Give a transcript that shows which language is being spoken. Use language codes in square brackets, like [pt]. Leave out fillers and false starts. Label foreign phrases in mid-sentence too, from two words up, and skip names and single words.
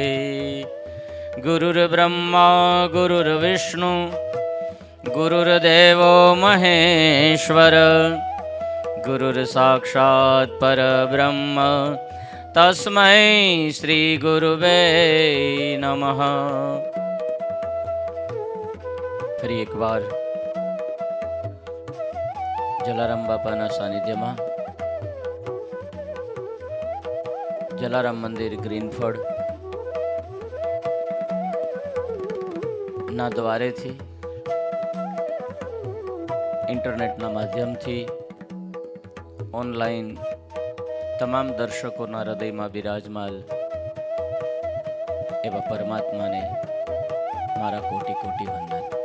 [sa] गुरुर्ब्रह्मा गुरुर्विष्णु गुरुर्देवो महेश्वर गुरुर्साक्षात् परब्रह्म तस्मै श्री गुरुवे नमः। [gu] ફરી એકવાર જલારામ બાપાના સાનિધ્યમાં જલારામ મંદિર ગ્રીનફર્ડ ના દ્વારેથી ઇન્ટરનેટના માધ્યમથી ઓનલાઈન તમામ દર્શકોના હૃદયમાં બિરાજમાલ એવા પરમાત્માને મારા કોટી કોટી વંદન.